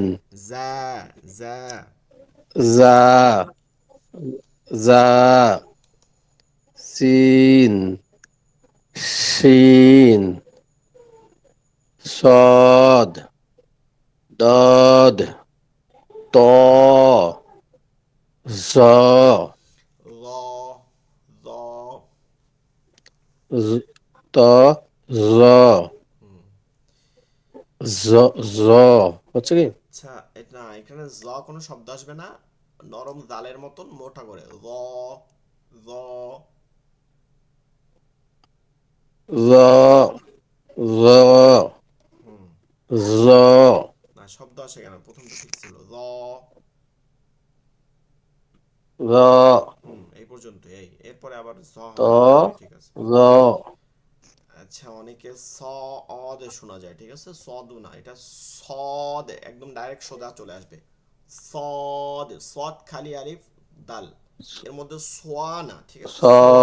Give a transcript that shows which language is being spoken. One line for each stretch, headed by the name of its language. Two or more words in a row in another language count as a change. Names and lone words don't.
Bangla: জা, জা, জা, জা, সিন, শিন, সদ, দদ, ত, জ, ল, ল, জ- ত, জ, হুম। জ, জ, হচ্ছে কি? আচ্ছা, এটা এখানে জ কোনো শব্দ আসবে না, নরম জালের মতন মোটা করে, ল, ল, জ, জ, হুম। জ, না, শব্দ আসে কেন, প্রথমটা ঠিক ছিল, ল, জ, হুম, এই পর্যন্ত, এই এরপরে আবার জ ত, হবে, তাহলে ঠিক আছে। জ, আচ্ছা, অনেকে স, অ দে শোনা যায়, ঠিক আছে, সদ না, এটা সদ, একদম ডাইরেক্ট সোজা চলে আসবে, সদ, সদ খালি আলিফ, দাল, এর মধ্যে সোয়া না, ঠিক আছে, সোয়াদ